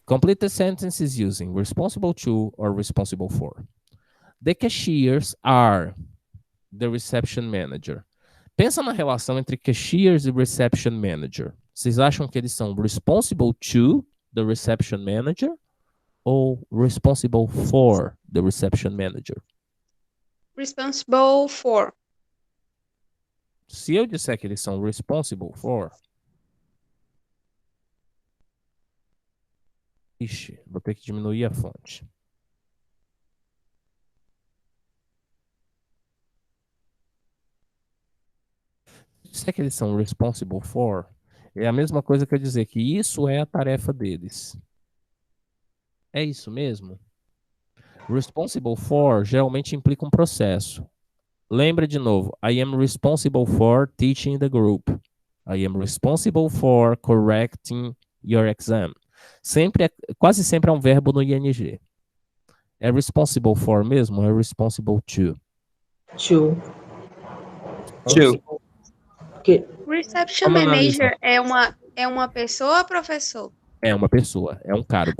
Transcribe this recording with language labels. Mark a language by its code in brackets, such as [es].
[en] Complete the sentences using responsible to or responsible for. The cashiers are the reception manager. [pt] Pensa na relação entre cashiers e reception manager. Vocês acham que eles são responsible to the reception manager ou responsible for the reception manager? [en] Responsible for. [pt] Se eu disser que eles são responsible for... Ixi, vou ter que diminuir a fonte. Se é que eles são responsible for, é a mesma coisa que eu dizer que isso é a tarefa deles. É isso mesmo? Responsible for geralmente implica um processo. Lembra de novo. [en] I am responsible for teaching the group. I am responsible for correcting your exam. [pt] Quase sempre é um verbo no ING. É responsible for mesmo ou é responsible to? [en] To. [pt] Reception manager é uma pessoa, professor? É uma pessoa, é um cargo.